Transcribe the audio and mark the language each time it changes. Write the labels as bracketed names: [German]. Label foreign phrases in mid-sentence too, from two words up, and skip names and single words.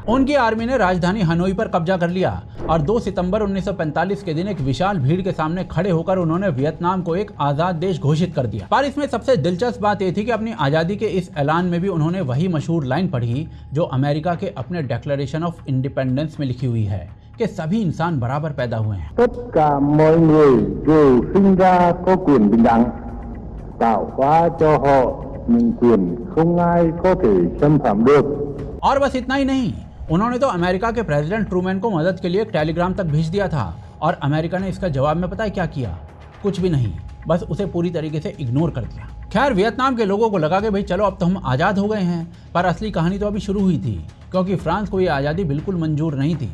[Hindi] उनकी आर्मी ने राजधानी हनोई पर कब्जा कर लिया और 2 सितंबर 1945 के दिन एक विशाल भीड़ के सामने खड़े होकर उन्होंने वियतनाम को एक आजाद देश घोषित कर दिया। पर इसमें सबसे दिलचस्प बात यह थी कि अपनी आजादी के इस ऐलान में भी उन्होंने वही मशहूर लाइन पढ़ी जो अमेरिका के अपने डिक्लेरेशन ऑफ इंडिपेंडेंस में लिखी हुई है कि सभी इंसान बराबर पैदा हुए हैं। [Vietnamese] Tất cả mọi người đều sinh ra có quyền bình đẳng, tạo hóa cho họ những quyền không ai có thể xâm phạm được। [Hindi] और बस इतना ही नहीं, उन्होंने तो अमेरिका के प्रेसिडेंट ट्रूमैन को मदद के लिए एक टेलीग्राम तक भेज दिया था और अमेरिका ने इसका जवाब में पता है क्या किया? कुछ भी नहीं, बस उसे पूरी तरीके से इग्नोर कर दिया। खैर वियतनाम के लोगों को लगा कि भाई चलो अब तो हम आज़ाद हो गए हैं, पर असली कहानी तो अभी शुरू हुई थी क्योंकि फ्रांस को ये आज़ादी बिल्कुल मंजूर नहीं थी।